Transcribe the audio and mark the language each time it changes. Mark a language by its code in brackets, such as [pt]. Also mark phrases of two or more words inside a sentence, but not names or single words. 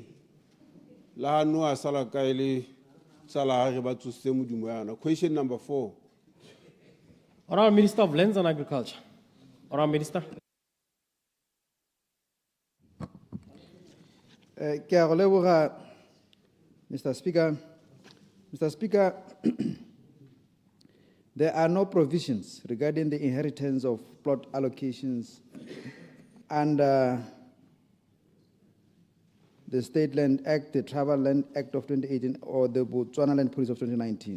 [en] La no a sala ka ile sala re ba tsose modimo yana. Question number 4. Honorable Minister of Lands and Agriculture. Honorable Minister. Mr. Speaker. Mr. Speaker, there are no provisions regarding the inheritance of plot allocations under the State Land Act, the Travel Land Act of 2018, or the Botswana Land Policy of 2019.